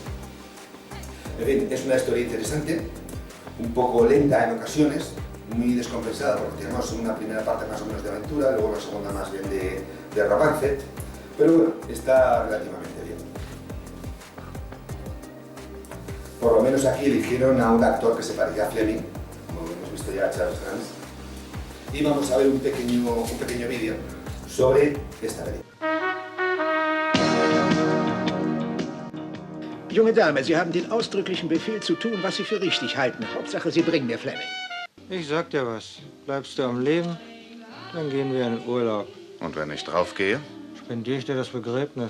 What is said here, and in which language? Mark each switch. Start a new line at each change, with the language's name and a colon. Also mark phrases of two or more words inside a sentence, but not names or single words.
Spanish: En fin, es una historia interesante, un poco lenta en ocasiones, muy descompensada, porque tenemos una primera parte más o menos de aventura, luego una segunda más bien de romance, pero bueno, está relativamente bien. Por lo menos aquí eligieron a un actor que se parecía a Fleming, como hemos visto ya a Charles Dance, y vamos a ver un pequeño vídeo sobre esta película.
German: Junge Dame, Sie haben den ausdrücklichen Befehl zu tun, was Sie für richtig halten. Hauptsache, Sie bringen mir Fleming. Ich sag dir was. Bleibst du am Leben, dann gehen wir in Urlaub. Und wenn ich draufgehe? Spendiere ich dir das Begräbnis.